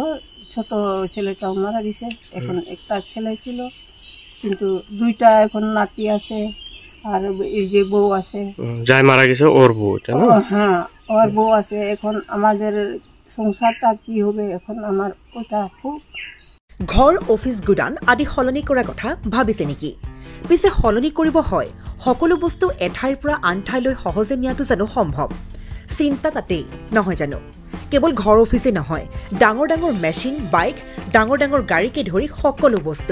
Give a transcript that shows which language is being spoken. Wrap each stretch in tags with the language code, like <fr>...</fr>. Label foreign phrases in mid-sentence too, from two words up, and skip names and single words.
<bn>ছোট ছেলেটাও মারা গেছে, এখন একটা ছেলে ছিল, কিন্তু 2টা এখন নাতি আছে। আর এই যে বউ আছে, যাই মারা গেছে ওর বউ, হ্যাঁ ওর বউ আছে। এখন আমাদের সংসারটা কি হবে এখন, আমার ওটা খুব।</bn> <as>ঘৰ অফিচ গুদান আদি সলনি কৰাৰ কথা ভাবিছে নেকি? পিছে সলনি কৰিব হয় সকলো বস্তু এঠাইৰ পৰা আন ঠাইলৈ সহজে নিয়াটো জানো সম্ভৱ? চিন্তা তাতেই নহয় জানো? কেৱল ঘৰ অফিচে নহয়, ডাঙৰ ডাঙৰ মেচিন, বাইক, ডাঙৰ ডাঙৰ গাড়ীকে ধৰি সকলো বস্তু।</as>